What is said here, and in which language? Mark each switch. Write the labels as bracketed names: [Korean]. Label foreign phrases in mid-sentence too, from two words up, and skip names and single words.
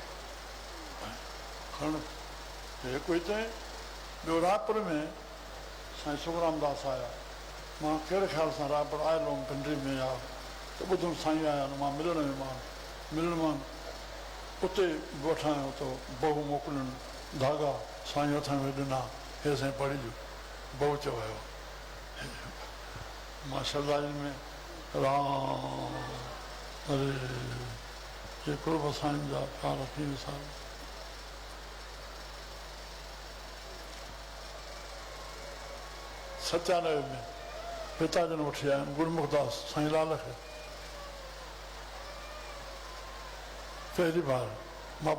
[Sindhi] खण हिकु हिते ॿियो रायपुर में साईं सुखराम दास आया मां कहिड़े ख़्याल सां रायपुर आयल हुउमि पिंडरी में या त ॿुधुमि साईं आया आहिनि मां मिलण मां उते वठां आहियो त बहू मोकिलियुनि धागा साईं हथ में ॾिना हे साईं पढ़िजो बहू चवायो मां शरदाई में राम अरे ये कुर्ब साईं जा प्यार थी विसार सत्यानवे में पिता जन वठी आया आहिनि गुरमुख दास साईं लाल खे पहिरीं बार मां